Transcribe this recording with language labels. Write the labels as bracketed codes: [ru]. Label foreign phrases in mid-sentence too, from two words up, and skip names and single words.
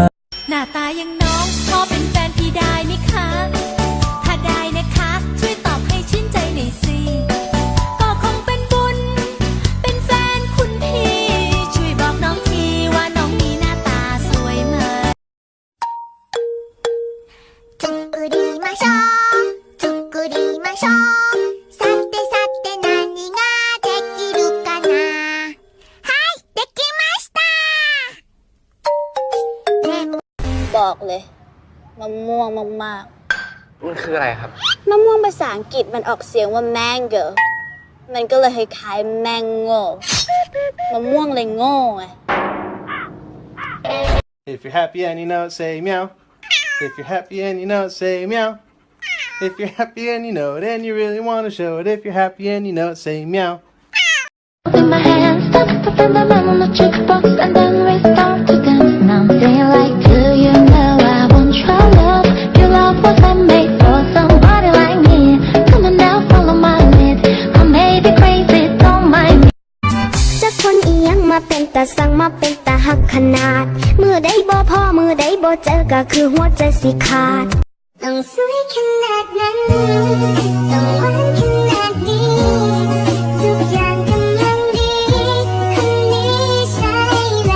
[th] หน้าตาอย่างน้องขอเป็นแฟนพี่ได้ไหมคะถ้าได้นะคะช่วยตอบให้ชื่นใจหน่อยสิก็คงเป็นบุญเป็นแฟนคุณพี่ช่วยบอกน้องทีว่าน้องมีหน้าตาสวยมาก [ja] 作りましょう作りましょうさてさて何ができるかなはいできました [th] บอกเลยมะม่วงมาก มันคืออะไรครับ ๆมะม่วงภาษาอังกฤษมันออกเสียงว่า mango มันก็เลยคล้ายๆ mango มะม่วงเลยโง่ไง [en] If you're happy and you know it, say meow. If you're happy and you know it, say meow. If you're happy and you know it and you really want to show it, if you're happy and you know it, say meow. With my hands stuck up in the man on the jukebox and then we start to dance. Now I'm singing like, do you know I want your love? Your love wasn't made for somebody like me. Come on now, follow my lead. I may be crazy, don't mind me. [th] จะคนอีหยังมาเป็นตาสั่งมาเป็นตาหักขนาดมือใดบ่พอมือใดบ่เจอก็คือหัวใจสิขาดต้องสวยขนาดนั้นต้องหวานขนาดนี้ทุกอย่างกำลังดีคนนี้ใช่แล้ว